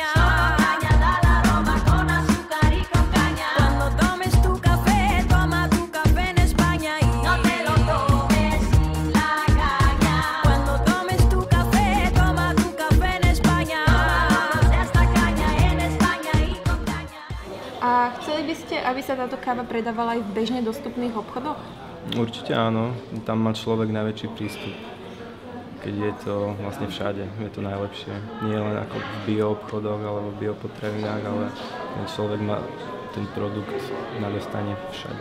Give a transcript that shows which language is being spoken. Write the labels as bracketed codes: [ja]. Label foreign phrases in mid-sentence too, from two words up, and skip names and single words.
[es] Solo la caña da el aroma, con azúcar y con caña. Cuando tomes tu café, toma tu café en España y No te lo tomes sin la caña. Cuando tomes tu café, toma tu café en España. De esta caña en España y con caña. [sk] A chceli by ste, aby sa táto káva predávala aj v bežne dostupných obchodoch? Určite áno, tam má človek najväčší prístup. Keď je to vlastne všade, je to najlepšie. Nie len ako v bioobchodoch alebo v biopotravinách, ale ten človek má ten produkt na dostane všade.